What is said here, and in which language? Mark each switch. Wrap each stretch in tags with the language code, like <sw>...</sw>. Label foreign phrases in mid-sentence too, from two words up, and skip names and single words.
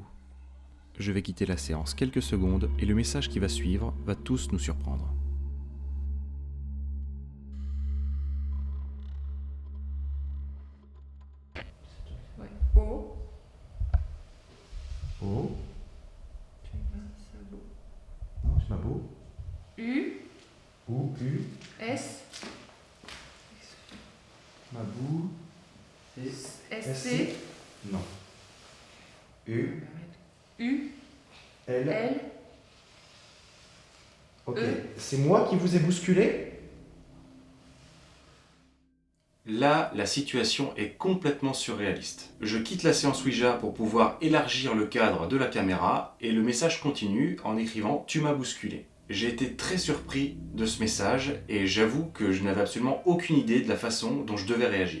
<fr>Je vais quitter la séance quelques secondes et le message qui va suivre va tous nous surprendre. Ouais. O. O. Non, c'est ma beau. U. O, U. S. Ma boue. SC. Non. U. U. L. L. Ok. E. C'est moi qui vous ai bousculé? Là, la situation est complètement surréaliste. Je quitte la séance Ouija pour pouvoir élargir le cadre de la caméra et le message continue en écrivant « Tu m'as bousculé ». J'ai été très surpris de ce message et j'avoue que je n'avais absolument aucune idée de la façon dont je devais réagir.</fr>